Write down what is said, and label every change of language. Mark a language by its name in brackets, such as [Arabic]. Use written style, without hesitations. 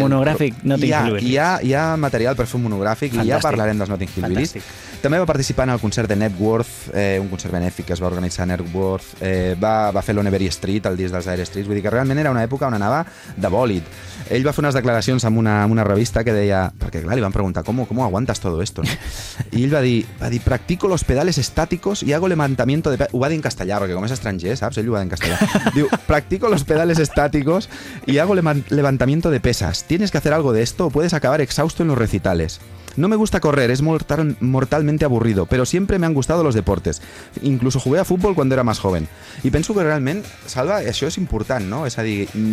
[Catalan] Un monogràfic Notting Hill Billies. Hi ha material per fer un monogràfic. Fantàstic. I ja parlarem dels Notting Hill Billies. També va participar en el concert de Networth, un concert benèfic que es va organitzar a Networth. Va fer l'On Every Street, el disc dels Dire Straits. Vull dir que realment era una època on anava de bòlit. Ell va fer unes declaracions en una revista que deia... Perquè, clar, li van preguntar, [Spanish] ¿cómo aguantas todo esto? [Catalan] No? I ell va dir, [Spanish] practico los pedales estáticos y hago levantamiento de... [Catalan] Ho va dir en castellà, perquè com és estranger, saps? Ell ho va dir en castellà. [Spanish] Diu, practico los pedales estáticos y hago levantamiento de pesas. ¿Tienes que hacer algo de esto o puedes acabar exhausto en los recitales? No me gusta correr, es mortalmente aburrido, pero siempre me han gustado los deportes. Incluso jugué a fútbol cuando era más joven. [Catalan] I penso que realment, Salva, això és important, no? És a dir...